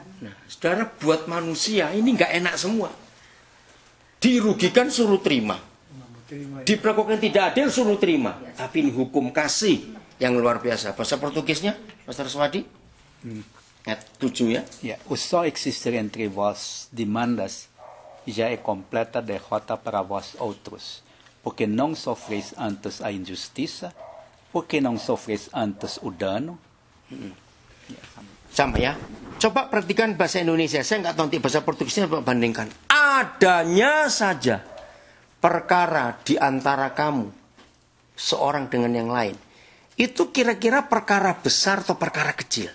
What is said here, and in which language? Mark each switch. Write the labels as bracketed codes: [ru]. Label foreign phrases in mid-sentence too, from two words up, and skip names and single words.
[id] Nah, saudara, buat manusia ini nggak enak semua. Dirugikan suruh terima. Diperlakukan tidak adil suruh terima. Tapi ini hukum kasih yang luar biasa. Bahasa Portugisnya, Pastor Swadi? Ayat 7 ya. Ya, [pt] o só existir entre vós demandas já é completa derrota para vós outros, porque não sofreis antes a injustiça, porque não sofreis antes o dano. [id] Sama ya. Coba perhatikan bahasa Indonesia. Saya nggak tahu nanti bahasa Portugisnya bandingkan. Adanya saja perkara di antara kamu seorang dengan yang lain. Itu kira-kira perkara besar atau perkara kecil?